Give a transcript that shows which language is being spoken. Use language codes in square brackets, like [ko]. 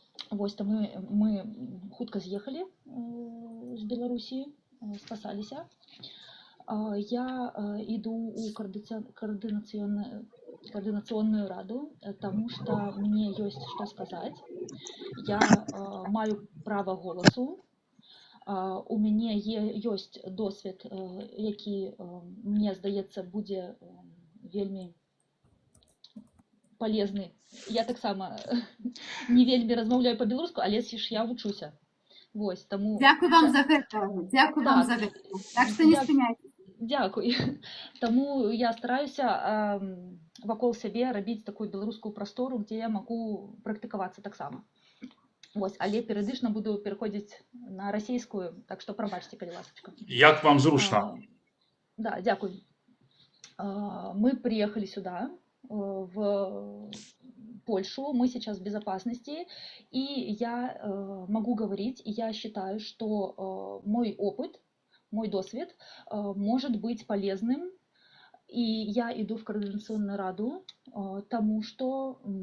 [be] Там мы хутка з'ехалі з Беларусі, спасаліся. [ru] Я иду у координационную раду, потому что мне есть что сказать. Я маю право голосу. [be] У мяне есть досвед, які, мне здаецца, будзе вельмі палезны. Я таксама не вельмі размаўляю па-беларуску, але ж я вучуся. Вось, таму... Дзякуй вам за гэта. Дзякуй вам за гэта. Так што не спыняйцеся. Дзякуй. Таму я стараюся вакол сябе рабіць такую беларускую прастору, дзе я магу практыкавацца таксама. Вось, але перыядычна буду пераходзіць на расійскую, так што прабачце, калі ласачка. Як вам зручна? Да, дзякуй. [ru] Мы приехали сюда, в Польшу, мы сейчас в безопасности, и я могу говорить, и я считаю, что мой опыт, мой досвед может быть полезным, и я иду в Координационную раду, тому что